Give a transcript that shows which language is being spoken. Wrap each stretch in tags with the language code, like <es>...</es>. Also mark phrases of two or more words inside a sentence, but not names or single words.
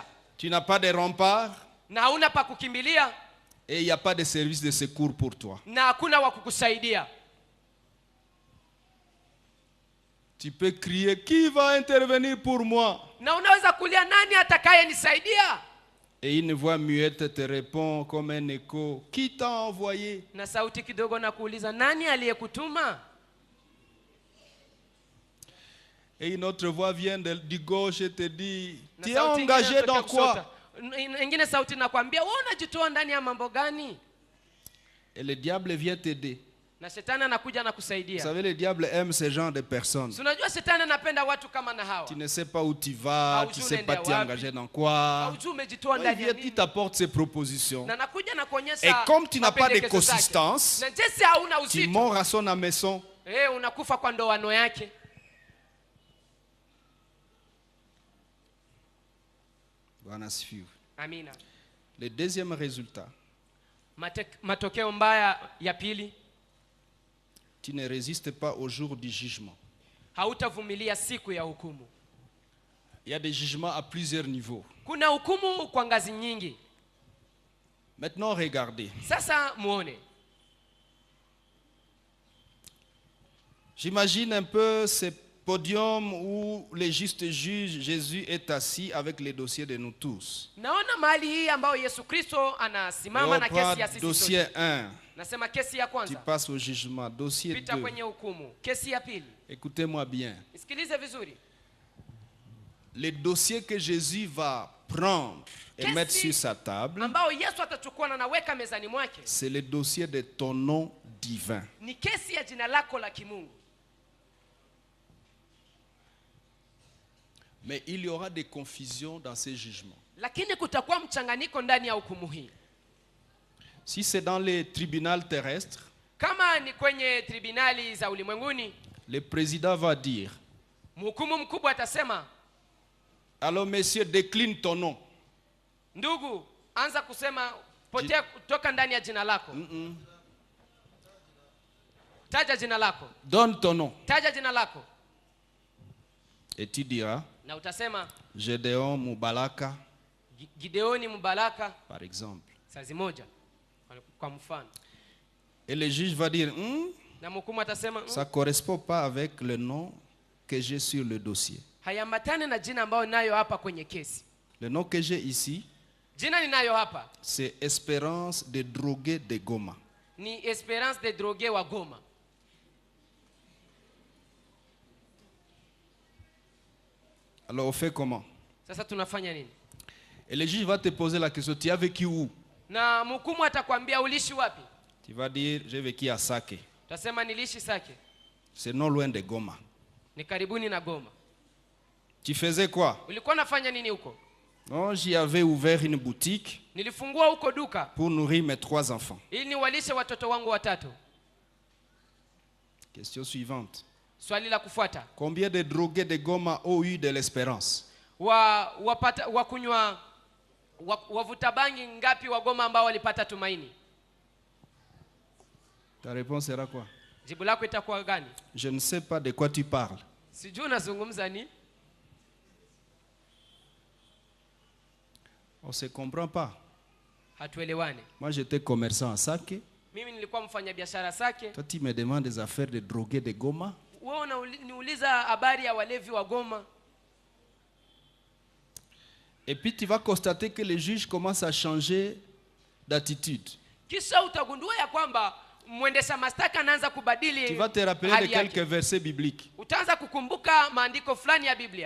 <fr>Tu n'as pas de rempart.</fr> <sw>Na hauna pa kukimbilia.</sw> <fr>Et il n'y a pas de service de secours pour toi.</fr> <sw>Na hakuna wa kukusaidia.</sw> <fr>Tu peux crier, qui va intervenir pour moi?</fr> <sw>Na unaweza kulia, nani atakayenisaidia?</sw> <fr>Et une voix muette te répond comme un écho, qui t'a envoyé?</fr> <sw>Na sauti kidogo na kuuliza, nani aliyekutuma?</sw> <fr>Et une autre voix vient du gauche et te dit, tu es engagé dans quoi?</fr> <sw>Ingine sauti nakwambia, wewe unajitoa ndani ya mambo gani?</sw> <fr>Et le diable vient t'aider.</fr> <sw>Na shetani anakuja na kusaidia.</sw> <fr>Vous savez, le diable aime ce genre de personnes.</fr> <sw>Unajua shetani anapenda watu kama na hawa.</sw> <fr>Tu ne sais pas où tu vas, tu ne sais pas t'es engagé dans quoi. Il vient, il t'apporte ses propositions. Et comme tu n'as pas de consistance, tu mords à son hameçon.</fr> <sw>Unakufa kwa ndoano yake. Amina.</sw> <fr>Le deuxième résultat.</fr> <sw>Matokeo mbaya ya pili.</sw> <fr>Tu ne résistes pas au jour du jugement.</fr> <sw>Hautavumilia siku ya hukumu.</sw> <fr>Il y a des jugements à plusieurs niveaux.</fr> <sw>Kuna hukumu kwa ngazi nyingi.</sw> <fr>Maintenant regardez.</fr> <sw>Sasa muone.</sw> <fr>J'imagine un peu ce podium où le juste juge Jésus est assis avec les dossiers de nous tous.</fr> <sw>Naona mahali hii ambao Yesu Kristo anasimama na kesi ya sisi.</sw> <fr>Dossier 1.</fr> <sw>Nasema kesi ya kwanza.</sw> <fr>Tu passes au jugement. Dossier 2.</fr> <sw>Pita kwenye hukumu. Kesi ya pili.</sw> <fr>Écoutez-moi bien.</fr> <sw>Isikilize vizuri.</sw> <fr>Le dossier que Jésus va prendre et mettre sur sa table,</fr> <sw>ambao Yesu atachukua na naweka mezani mwake,</sw> <fr>c'est le dossier de ton nom divin.</fr> <sw>Ni kesi ya jina lako la kimungu.</sw> <fr>Mais il y aura des confusions dans ces jugements.</fr> <sw>Lakini kutakuwa mchanganyiko ndani ya hukumu hii.</sw> <fr>Si c'est dans les tribunaux terrestres,</fr> <sw>kama ni kwenye tribunali za ulimwenguni,</sw> <fr>le président va dire,</fr> <sw>mhukumu mkubwa atasema,</sw> <fr>alors monsieur, décline ton nom.</fr> <sw>Ndugu, anza kusema potea kutoka ndani ya jina lako. Taja jina lako.</sw> <fr>Donne ton nom.</fr> <sw>Taja jina lako.</sw> <fr>Et tu diras,</fr> <sw>na utasema,</sw> <fr>Gédéon Mubalaka.</fr> <sw>Gideoni Mubalaka,</sw> <fr>par exemple.</fr> <sw>Sazi moja kwa mfano.</sw> <fr>Et le juge va dire,</fr> <sw>na mhukumu atasema,</sw> <fr>ça ne correspond pas avec le nom que j'ai sur le dossier.</fr> <sw>Hayambatane na jina ambao nayo hapa kwenye kesi.</sw> <fr>Le nom que j'ai ici,</fr> <sw>jina ninayo hapa,</sw> <fr>c'est Espérance de Drogué de Goma.</fr> <sw>Ni Espérance de Drogué wa Goma.</sw> <fr>Alors on fait comment?</fr> <sw>Sasa tunafanya nini?</sw> <fr>Et le juge va te poser la question, tu as vécu où?</fr> <sw>Na mhukumu atakwambia ulishi wapi?</sw> <fr>Tu vas dire, j'ai vécu à Sake.</fr> <sw>Utasema niliishi Sake.</sw> <fr>C'est non loin de Goma.</fr> <sw>Ni karibuni na Goma.</sw> <fr>Tu faisais quoi?</fr> <sw>Ulikuwa unafanya nini huko?</sw> <fr>Non, j'y avais ouvert une boutique.</fr> <sw>Nilifungua huko duka</sw> <fr>pour nourrir mes 3 enfants.</fr> <sw>Ili niwalishe watoto wangu watatu.</sw> <fr>Question suivante.</fr> <sw>Swali la kufuata.</sw> <fr>Combien de drogués de Goma ont eu de l'espérance?</fr> <sw>Wavuta bangi ngapi wa Goma ambao walipata tumaini?</sw> <fr>Ta réponse sera quoi?</fr> <sw>Jibu lako itakuwa gani?</sw> <fr>Je ne sais pas de quoi tu parles.</fr> <sw>Sijui unazungumza nini?</sw> <fr>On se comprend pas.</fr> <sw>Hatuelewani.</sw> <fr>Moi j'étais commerçant à Sake.</fr> <sw>Mimi nilikuwa mfanyabiashara Sake.</sw> <fr>Toi tu me demandes des affaires de drogués de Goma.</fr> <sw>Wewe unaniuliza habari ya walevi wa Goma.</sw> <fr>Et puis tu vas constater que les juges commencent à changer d'attitude.</fr> <sw>Kisha utagundua ya kwamba mwendesha mashtaka anaanza kubadili.</sw> <fr>Tu vas te rappeler de quelques versets bibliques.</fr> <sw>Utaanza kukumbuka maandiko fulani ya Biblia.</sw>